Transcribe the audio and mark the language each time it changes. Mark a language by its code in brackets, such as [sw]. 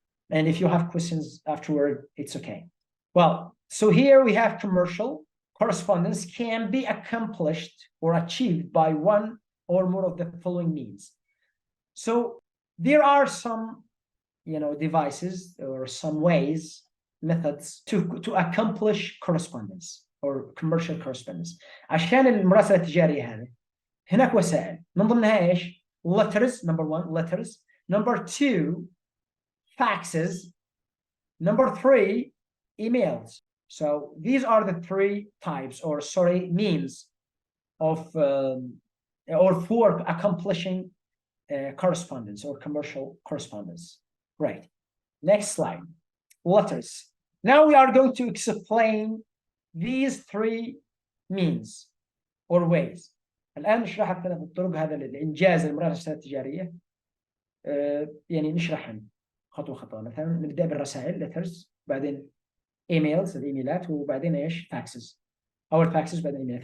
[en] And if you have questions afterward, it's okay. Well, so here we have commercial correspondence can be accomplished or achieved by one or more of the following means. So there are some, devices or some ways, methods to accomplish correspondence or commercial correspondence. [ar] عشان المراسلة التجارية هذه هناك وسائل من ضمنها ايش؟ [en] letters, number one, letters. Number two, faxes. Number three, emails. So these are the three types, means of or for accomplishing correspondence or commercial correspondence. Right. Next slide. Letters. Now we are going to explain these three means or ways. [ar] الآن نشرح الثلاث الطرق هذا لإنجاز المراسلة التجارية. نشرحهم خطوة خطوة. مثلا نبدأ بالرسائل letters، بعدين emails الإيميلات، وبعدين إيش faxes أو الفاكسز بعدين إيميلات.